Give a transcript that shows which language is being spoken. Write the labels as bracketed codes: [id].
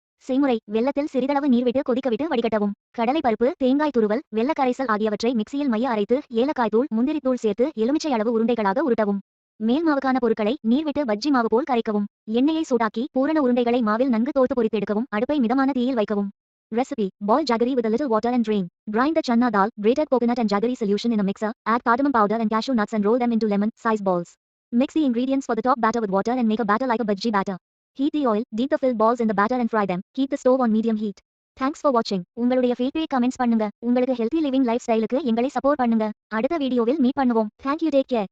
[ta] செய்முறை: வெல்லத்தில் சிறிதளவு நீர் விட்டு கொதிக்கவிட்டு வடிகட்டவும். கடலை பருப்பு, தேங்காய் துருவல், வெல்ல கரைசல் ஆகியவற்றை மிக்சியில் மைய அரைத்து ஏலக்காய் தூள், முந்திரி தூள் சேர்த்து எலுமிச்சை அளவு உருண்டைகளாக உருட்டவும். மேல் மாவுக்கான பொருட்களை நீர் விட்டு பஜ்ஜி மாவு போல் கரைக்கவும். எண்ணெயை சூடாக்கி பூரண உருண்டைகளை மாவில் நன்கு தோர்த்து பொரித்தெடுக்கவும். அடுப்பை மிதமான தீயில் வைக்கவும். [en] Recipe: boil jaggery with a little water and drain. Grind the chana dal, grated coconut and jaggery solution in a mixer. Add cardamom powder and cashew nuts and roll them into lemon-sized balls. Mix the ingredients for the top batter with water and make a batter like a bhaji batter. Heat the oil, dip the filled balls in the batter and fry them. Keep the stove on medium heat. Thanks for watching. [ta] உங்களுடைய feedback comments பண்ணுங்க. உங்களுக்கு [en] healthy living lifestyle [ta] க்கு எங்களை support பண்ணுங்க. அடுத்த வீடியோவில் meet பண்ணுவோம். [en] Thank you, take care.